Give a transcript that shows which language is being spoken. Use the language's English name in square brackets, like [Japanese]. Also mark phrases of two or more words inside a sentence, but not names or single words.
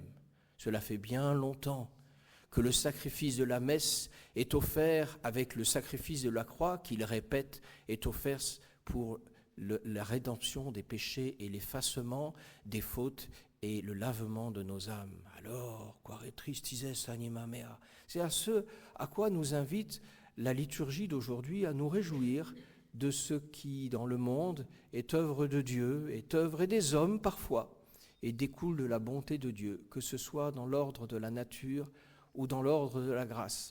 [French] Cela fait bien longtemps que le sacrifice de la messe est offert avec le sacrifice de la croix, qu'il répète, est offert pour la rédemption des péchés et l'effacement des fautes et le lavement de nos âmes. Alors, [Latin] quare tristises anima mea. [French] C'est à ce à quoi nous invite la liturgie d'aujourd'hui, à nous réjouir de ce qui, dans le monde, est œuvre de Dieu, est œuvre et des hommes parfois, et découle de la bonté de Dieu, que ce soit dans l'ordre de la nature ou dans l'ordre de la grâce.